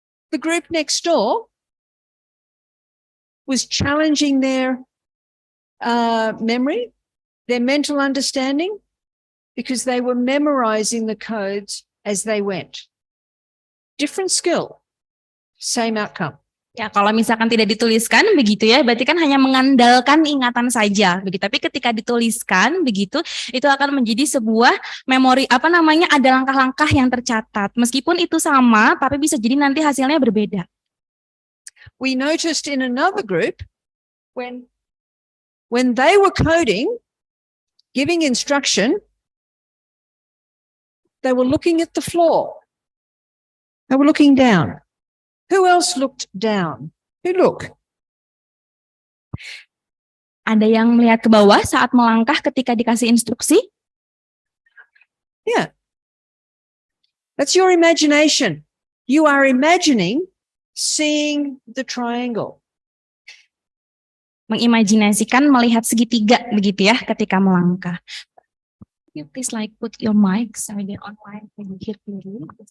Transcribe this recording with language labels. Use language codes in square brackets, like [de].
[en] The group next door was challenging their memory, their mental understanding, because they were memorizing the codes as they went. Different skill, same outcome. [id] Ya, kalau misalkan tidak dituliskan begitu ya, berarti kan hanya mengandalkan ingatan saja begitu. Tapi ketika dituliskan begitu, itu akan menjadi sebuah memori, ada langkah-langkah yang tercatat. Meskipun itu sama, tapi bisa jadi nanti hasilnya berbeda. [en] We noticed in another group when they were coding, giving instruction, they were looking at the floor. They were looking down. Who else looked down? Who look? [id] Ada yang melihat ke bawah saat melangkah ketika dikasih instruksi? [en] Yeah. That's your imagination. You are imagining seeing the triangle. [id] Mengimajinasikan melihat segitiga begitu ya ketika melangkah. [en] You please put your mic so they're online and you hear clearly.